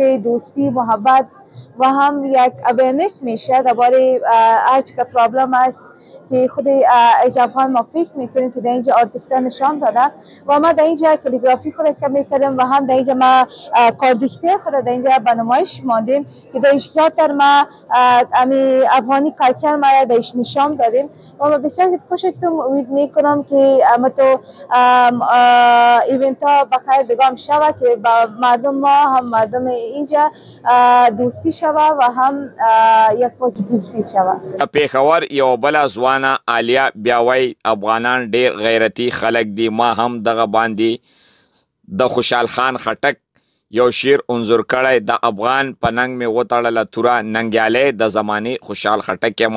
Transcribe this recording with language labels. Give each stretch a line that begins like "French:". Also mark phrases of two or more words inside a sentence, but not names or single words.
Persian: دوستی محبت و هم یک اویرنس میشه درباره هر چقدر پرابلم است که خود از افغان ما فیس میکنیم که در اینجا آرتیستا نشان داده و ما در اینجا کالیگرافی خود استفاده کردیم و هم در اینجا ما کاردیسته خود در اینجا به نمایش ماندیم که در زیادتر ما افغانی کلچر ما را درش نشان دادیم و ما بسیار خوش هستم. امید میکنم که تو ایونت ها بخیر دگام شود که با مردم ما هم مردم اینجا دوستی شود و هم یک پوزیتیویتی شود.
Pashto: پېښور یو بله ځوانه عالیه بیا وایي: افغانان ډېر غیرتي خلک دي. ما هم دغه باندې د خوشحال خان خټک یو شعر انځور کړی: د افغان په ننګ مې وتړله توره، ننګیالی د زمانې خوشحال خټک یم.